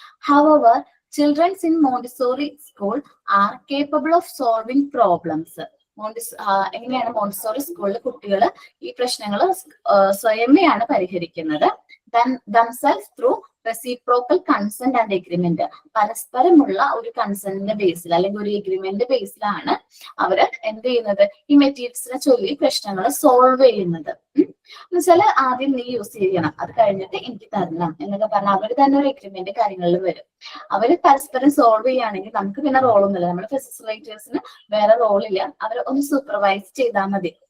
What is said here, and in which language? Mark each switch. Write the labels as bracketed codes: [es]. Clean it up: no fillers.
[en] Our children in Montessori school are capable of solving problems. [ml] എങ്ങനെയാണ് Montessori സ്കൂളിൽ കുട്ടികൾ ഈ പ്രശ്നങ്ങൾ സ്വയമേയാണ് പരിഹരിക്കുന്നത്. [en] themselves through reciprocal consent and agreement. [ml] പരസ്പരമുള്ള ഒരു കൺസെന്റിന്റെ ബേസിൽ അല്ലെങ്കിൽ ഒരു എഗ്രിമെന്റ് ബേസിലാണ് അവര് എന്ത് ചെയ്യുന്നത്, ഈ മെറ്റീരിയൽസിനെ ചൊല്ലി പ്രശ്നങ്ങൾ സോൾവ് ചെയ്യുന്നത്. എന്നുവെച്ചാൽ ആദ്യം നീ യൂസ് ചെയ്യണം, അത് കഴിഞ്ഞിട്ട് എനിക്ക് തരണം എന്നൊക്കെ പറഞ്ഞാൽ അവർ തന്നെ ഒരു എഗ്രിമെന്റ് കാര്യങ്ങളിൽ വരും. അവര് പരസ്പരം സോൾവ് ചെയ്യുകയാണെങ്കിൽ നമുക്ക് പിന്നെ റോളൊന്നുമില്ല. നമ്മുടെ ഫെസിലിറ്റേഴ്സിന് വേറെ റോളില്ല, അവർ ഒന്ന് സൂപ്പർവൈസ് ചെയ്താൽ മതി.